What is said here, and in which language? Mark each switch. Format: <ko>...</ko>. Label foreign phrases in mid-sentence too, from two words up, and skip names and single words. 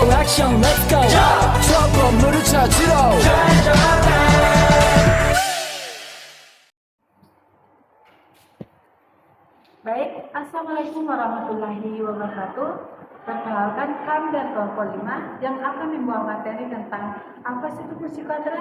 <ko>액션</ko> <en>let's go</en> <ko>저 건물을 찾으러</ko> <ar>Baik, السلام عليكم ورحمة الله وبركاته.</ar> <id>Perkenalkan kami dari kelompok 5 yang akan membawa materi tentang apa sih itu fungsi kuadrat.</id>